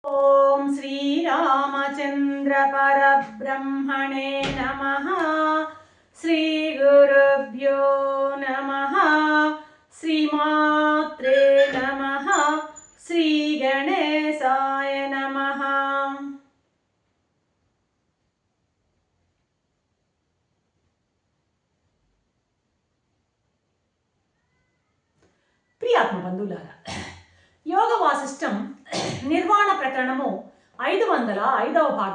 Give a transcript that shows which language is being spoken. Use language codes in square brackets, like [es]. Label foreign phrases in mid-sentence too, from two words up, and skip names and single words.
[sa] ओम श्री रामचंद्र परब्रह्मणे नमः। श्री गुरुभ्यो नमः। श्रीमात्रे नमः। श्री गणेशाय नमः। [te] ప్రియాత్మ బంధువులారా, యోగ వాసిష్టం నిర్వాణ ప్రకరణము 505వ భాగం.